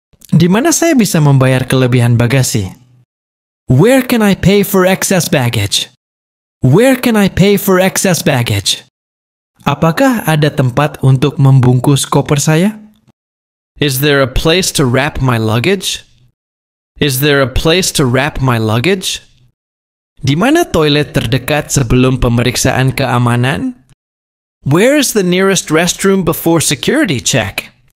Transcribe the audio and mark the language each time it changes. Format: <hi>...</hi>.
<id>Di mana saya bisa membayar kelebihan bagasi?</id> <en>Where can I pay for excess baggage? Where can I pay for excess baggage?</en> <id>Apakah ada tempat untuk membungkus koper saya?</id> <en>Is there a place to wrap my luggage? Is there a place to wrap my luggage?</en> <id>Di mana toilet terdekat sebelum pemeriksaan keamanan?</id> <en>Where is the nearest restroom before security check?</en>